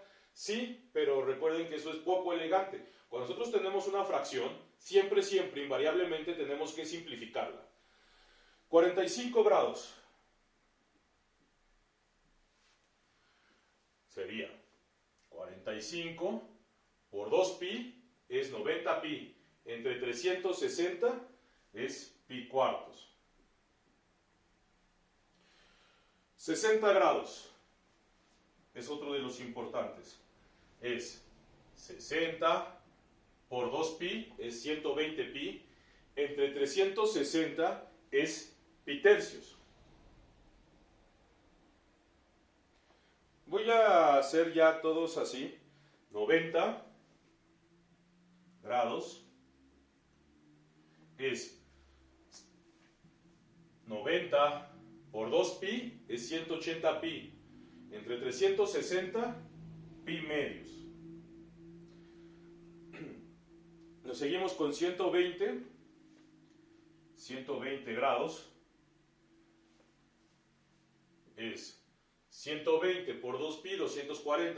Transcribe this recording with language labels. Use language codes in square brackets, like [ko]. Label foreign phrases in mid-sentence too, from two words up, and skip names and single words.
[es] Sí, pero recuerden que eso es poco elegante. Cuando nosotros tenemos una fracción, siempre, invariablemente tenemos que simplificarla. 45 grados sería 45 por 2pi es 90pi. Entre 360 es pi cuartos. 60 grados es otro de los importantes. Es 60 por 2pi es 120pi. Entre 360 es pi tercios. Voy a hacer ya todos así. 90 grados es 90 por 2pi es 180pi. Entre 360, pi medios. Nos seguimos con 120 grados es 120 por 2pi, 240.